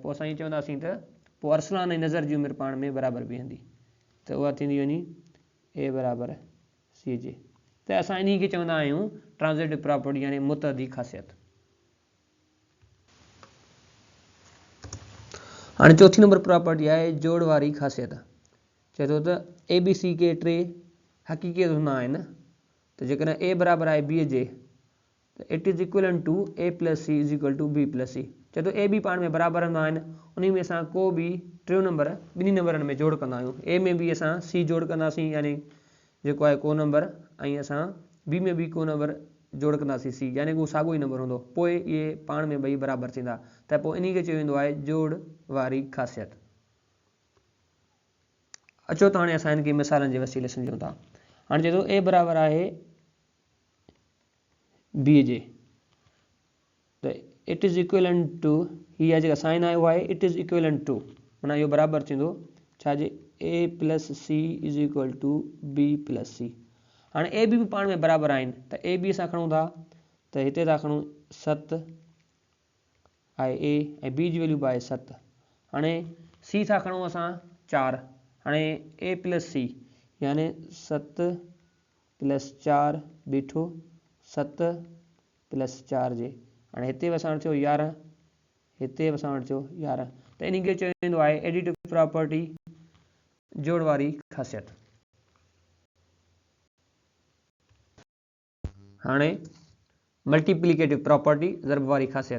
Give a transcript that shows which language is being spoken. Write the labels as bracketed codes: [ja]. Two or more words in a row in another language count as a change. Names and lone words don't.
[sd] पोइ असां ईअं चवंदासीं त पोइ अरसलान ऐं नज़र जी उमिरि पाण में बराबरि बीहंदी, त उहा थींदी वञी ए बराबरि सी जे। त असां इन खे चवंदा आहियूं [en] transitive property, [sd] यानी मुतअदी ख़ासियत। हाणे चौथी नंबर प्रॉपर्टी आहे जोड़ वारी ख़ासियत। चए थो त ए बी सी के 3 हक़ीक़ी अदद हूंदा आहिनि, त जेकॾहिं ए बराबरि आहे बी जे त [en] it is equivalent to A plus C is equal to B plus C. [sd] चए थो ए बी पाण में बराबरि हूंदा आहिनि, उन में असां को बि टियों नंबर ॿिन्ही नंबरनि में जोड़ कंदा आहियूं। ए में बि असां सी जोड़ कंदासीं, यानी जेको आहे को नंबर, ऐं असां बी में बि को नंबर जोड़ कंदासीं सी, यानी उहो साॻियो ई नंबर हूंदो, पोइ इहे पाण में ॿई बराबरि थींदा, त पोइ इन खे चयो वेंदो आहे जोड़ वारी ख़ासियत। अचो त हाणे असां हिन खे मिसालनि जे वसीले सम्झूं था। हाणे चए थो ए बराबरि आहे बी जे, त [en] it is equivalent to, [sd] हीअ जेका साइन आहे उहा आहे [en] it is equivalent to, [sd] माना इहो बराबरि थींदो छाजे [en] A plus C is equal to B plus C. [sd] हाणे ए बी पाण में बराबरि आहिनि, त ए बी असां खणूं था त हिते था खणूं 7 आहे ए ऐं बी जी वैल्यू बि आहे 7। हाणे सी था खणूं असां 4, हाणे ए प्लस सी, यानी 7 प्लस 4 बीठो 7 प्लस 4 जे, हाणे हिते बि असां वटि थियो 11, हिते बि असां वटि थियो 11, त इन खे चयो वेंदो आहे [en] additive property, [sd] जोड़ वारी ख़ासियत। हाणे [en] multiplicative property, [sd] ज़रब वारी ख़ासियत।